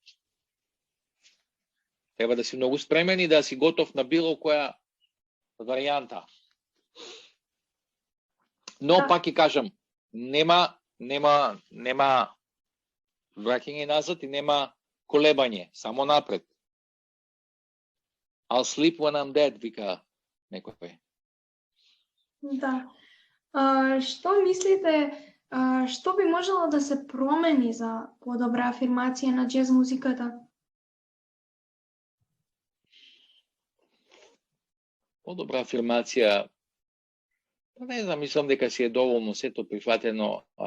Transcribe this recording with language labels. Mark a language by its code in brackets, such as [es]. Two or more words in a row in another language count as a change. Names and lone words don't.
[mk] Треба да си многу спремен и да си готов на било која варијанта. Но пак ќе кажам, нема враќање назад и нема колебање, само напред. [en] I'll sleep when I'm dead, [mk] вика некој. Да. Што мислите, што би можело да се промени за подобра афирмација на джез музиката? Подобра афирмација, не знам, мислам дека си е доволно сето прифатено.